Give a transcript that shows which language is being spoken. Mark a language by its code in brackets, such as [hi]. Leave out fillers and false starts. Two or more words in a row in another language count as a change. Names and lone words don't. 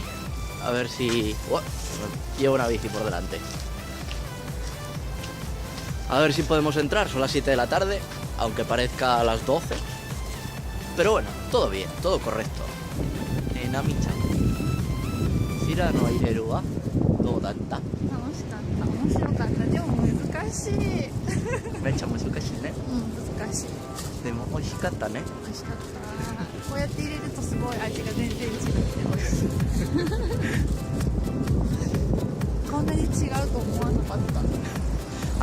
[es] A ver si... llevo una bici por delante. A ver si podemos entrar. Son las 7 de la tarde, aunque parezca a las 12. Pero bueno, todo bien, todo correcto. [ja] Nami-chan, シラの入れるはどうだった? 楽しかった。面白かった。でも難しい。めっちゃ難しいね。難しい。でも美味しかったね。美味しかった。こうやって入れるとすごい味が全然違って美味しい。こんなに違うと思わなかった。